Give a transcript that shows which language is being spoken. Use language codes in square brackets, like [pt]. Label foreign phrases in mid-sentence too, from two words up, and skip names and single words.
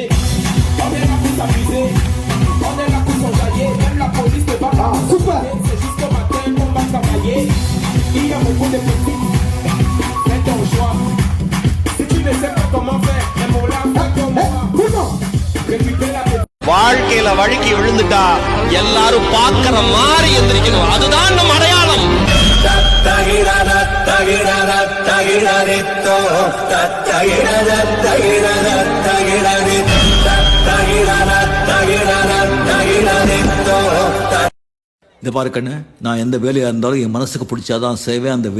[fr] On est là pour s'amuser, on est là pour s'enjailler. Même la police ne va pas. C'est jusqu'au matin qu'on va travailler. Il y a beaucoup de petits. Fais ton choix. Si tu ne sais pas comment faire, mais mon là, fais comme moi. Récupère la petite. [ta] வாழ்க்கையில வழுக்கி விழுந்துட்டா எல்லாரும் பாக்குற மாதிரி எந்திரிக்கணும். அதுதான் நம்ம அடையாளம். இந்த பாரு கண்ணு, நான் எந்த வேலையா இருந்தாலும் என் மனசுக்கு பிடிச்சாதான் செய்வேன்.